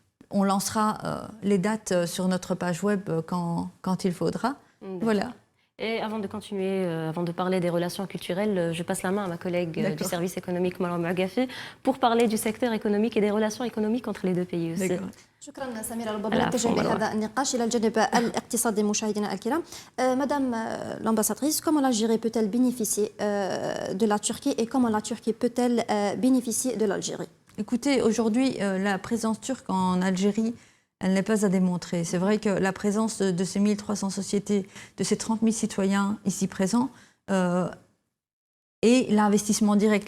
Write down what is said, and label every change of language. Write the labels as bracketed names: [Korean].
[French] On lancera les dates sur notre page web quand il faudra. Voilà. Et avant de continuer, avant de parler des relations culturelles, je passe la main à ma collègue du service économique, Maram Magafi, pour parler du secteur économique et des relations économiques entre les deux pays aussi. [Arabic] شكرا سميرة. ربما نتجه لهذا النقاش إلى الجانب الاقتصادي مشاهدينا الكرام. [French] Madame l'ambassadrice, comment l'Algérie peut-elle bénéficier de la Turquie et comment la Turquie peut-elle bénéficier de l'Algérie? Écoutez, aujourd'hui, la présence turque en Algérie, elle n'est pas à démontrer. C'est vrai que la présence de ces 1300 sociétés, de ces 30 000 citoyens ici présents, et l'investissement direct.